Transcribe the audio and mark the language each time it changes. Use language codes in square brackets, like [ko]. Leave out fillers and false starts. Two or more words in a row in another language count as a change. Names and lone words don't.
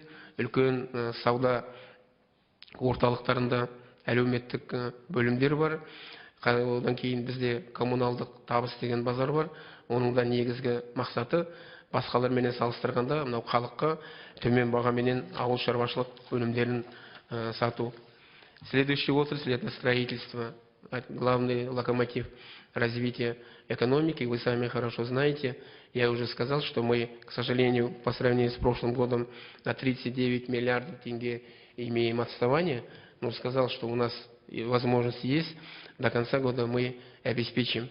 [kk] Үлкен сауда орталықтарында әлеуметтік бөлімдер бар. Одан кейін бізде коммуналдық табыс деген базар бар. Оның да негізгі мақсаты басқаларменен салыстырғанда мынау халыққа төмен бағаменен ауыл шаруашылық өнімдерін сату. [ru] Следующий отрасль – это строительство, главный локомотив развития экономики. Вы сами хорошо знаете, я уже сказал, что мы, к сожалению, по сравнению с прошлым годом на 39 миллиардов тенге имеем отставание, но сказал, что у нас возможность есть, до конца года мы обеспечим.